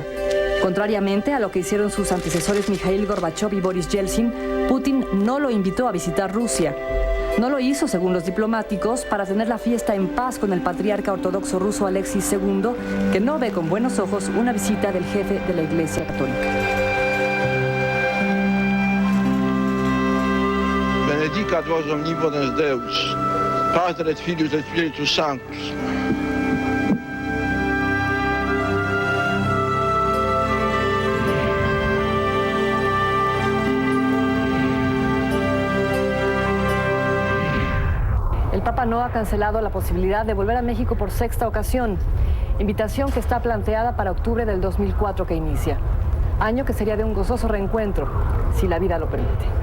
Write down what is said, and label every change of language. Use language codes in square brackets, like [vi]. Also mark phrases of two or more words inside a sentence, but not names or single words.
[es] Contrariamente a lo que hicieron sus antecesores Mikhail Gorbachev y Boris Yeltsin, Putin no lo invitó a visitar Rusia. No lo hizo, según los diplomáticos, para tener la fiesta en paz con el patriarca ortodoxo ruso Alexis II, que no ve con buenos ojos una visita del jefe de la Iglesia Católica. [la] Benedicat vos omnipotens Deus, Pater et Filius et Spiritus Sanctus. [es] El Papa no ha cancelado la posibilidad de volver a México por 6ª ocasión, invitación que está planteada para octubre del 2004 que inicia, año que sería de un gozoso reencuentro, si la vida lo permite.